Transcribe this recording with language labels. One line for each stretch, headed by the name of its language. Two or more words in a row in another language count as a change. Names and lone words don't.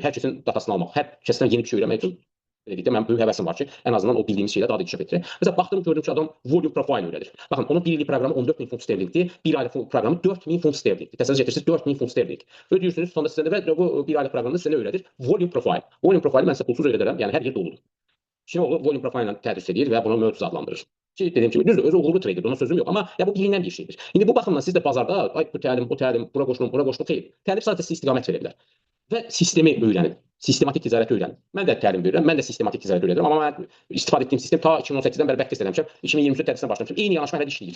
Azerbaijani: Hər kəsin datasını almaq, hər kəsdən yeni bir şey öyrənmək üçün dedikdə mən böyük həvəsim var ki, ən azından o bildiyimiz şeylə daha da inkişaf etdirək. Məsələn, baxdım, gördüm ki, adam
English: volume profile
Azerbaijani: öyrədir. Baxın, onun bir illik proqramı 14.000 funt sterlinqdir, bir aylıq proqramı 4.000 funt sterlinqdir. Təsəvvür edirsiniz, 4.000 funt sterlinq. Ödəyirsiniz, sonda sizə və bu bir aylıq proqramda sizə nə öyrədir?
English: Volume profile. Volume profile
Azerbaijani: mən sizə pulsuz öyrədərəm, yəni hər yer doludur. Kinoğlu
English: volume profile
Azerbaijani: ilə tədris edir və bunu mövcud adlandırır. Ki, dediyim kimi, düzdür, özü uğurlu trader, ona sözüm yox, amma ya bu bilinən bir şeydir. İndi bu baxımdan siz də bazarda, ay bu təlim, bura qoşulum, xeyr. Təlim sadəcə sizə istiqamət verə bilər və sistemi öyrənin. sistematik ticarəti öyrənin. Mən də təlim verirəm, mən də sistematik ticarət öyrədirəm, amma mən istifadə etdiyim sistem ta 2018-dən bəri bəlkə eləmişəm, 2023-də tədrisinə başlamışam. Eyni yanaşma hələ də işləyir.